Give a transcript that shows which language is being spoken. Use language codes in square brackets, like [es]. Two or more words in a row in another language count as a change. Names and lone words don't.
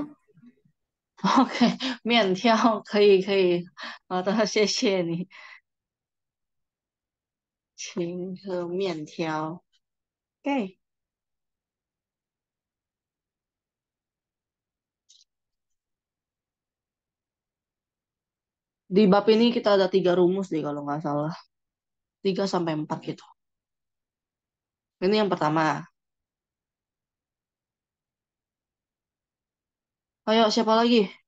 [zh] OK，面条可以可以，好的，谢谢你，请喝面条。 [id] OK，di bab ini kita ada 3 rumus deh kalau nggak salah, 3 sampai 4 gitu. Ini yang pertama. Ayo siapa lagi?